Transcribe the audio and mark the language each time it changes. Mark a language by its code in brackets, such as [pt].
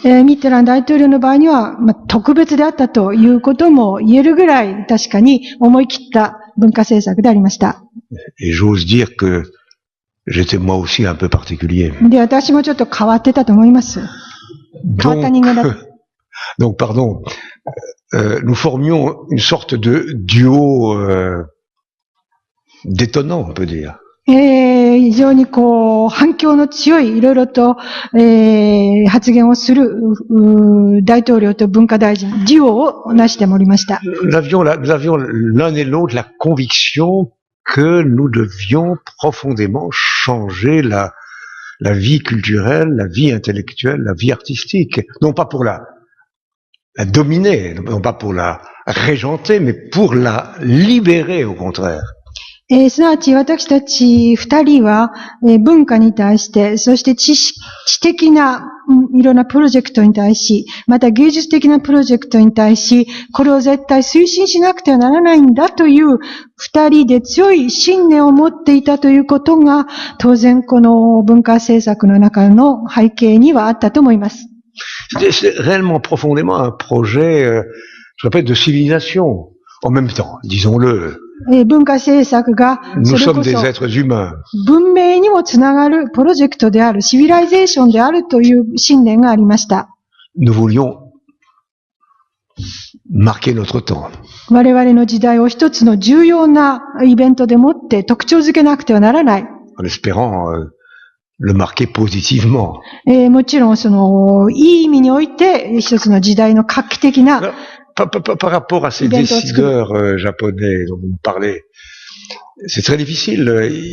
[ja] ミッテラン大統領の場合には、特別であったということも言えるぐらい確かに思い切った文化政策でありました。 [fr] Et j'ose dire que j'étais moi aussi un peu particulier. [ja] で、私もちょっと変わってたと思います。変わった人間だ。 [fr] Donc, pardon, nous formions une sorte de duo détonnant, on peut dire. [ja] 非常にこう、反響の強い、いろいろと、発言をする、大統領と文化大臣、デュオをなしておりました。 [fr] Nous avions l'un et l'autre la conviction que nous devions profondément changer la vie culturelle, la vie intellectuelle, la vie artistique. Non pas pour la dominer, non pas pour la régenter, mais pour la libérer au contraire. [ja] すなわち私たち二人は、文化に対して、そして知的ないろんなプロジェクトに対し、また芸術的なプロジェクトに対し、これを絶対推進しなくてはならないんだという二人で強い信念を持っていたということが、当然この文化政策の中の背景にはあったと思います。 [fr] C'est réellement profondément un projet, je répète, de civilisation. En même temps, disons-le. [ja] 文化政策が、 [fr] Nous sommes des êtres humains. [ja] 文明にもつながるプロジェクトである、シビライゼーションであるという信念がありました。 [fr] Nous voulions marquer notre temps. [ja] 我々の時代を一つの重要なイベントでもって特徴づけなくてはならない。 [fr] En espérant le marquer positivement. [ja] もちろんその、いい意味において一つの時代の画期的な、 [fr] Par rapport à ces décideurs japonais dont vous me parlez, c'est très difficile.